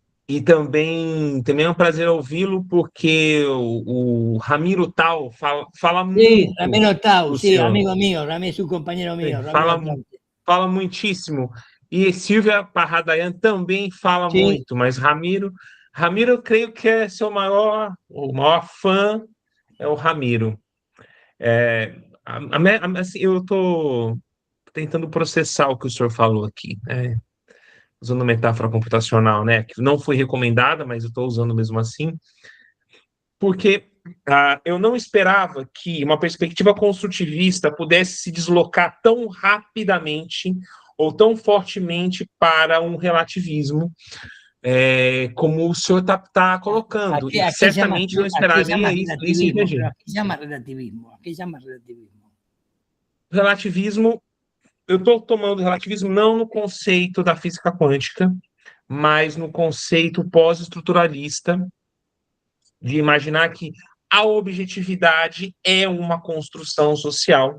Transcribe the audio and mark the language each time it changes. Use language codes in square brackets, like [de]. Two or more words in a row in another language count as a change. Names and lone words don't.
[pt] E também é um prazer ouvi-lo, porque o Ramiro Tal fala [es] Sí, [pt] muito Ramiro Tau, do [es] sí, [pt] senhor. [es] amigo mío, Ramiro es un compañero mío, Ramiro [pt] Fala, Tau. fala muitíssimo. E Silvia Parradayan também fala [es] Sí, [pt] muito, mas Ramiro eu creio que é o maior fã é o Ramiro. É, assim, eu estou tentando processar o que o senhor falou aqui, né? Usando metáfora computacional, né? Que não foi recomendada, mas eu estou usando mesmo assim, porque eu não esperava que uma perspectiva construtivista pudesse se deslocar tão rapidamente ou tão fortemente para um relativismo, como o senhor está colocando, e certamente não [es] aquí [pt] esperaria [es] llamas [pt] isso em relativismo, PG. [es] pero aquí llamas relativismo, aquí llamas relativismo. [pt] Relativismo, eu estou tomando relativismo não no conceito da física quântica, mas no conceito pós-estruturalista, de imaginar que a objetividade é uma construção social.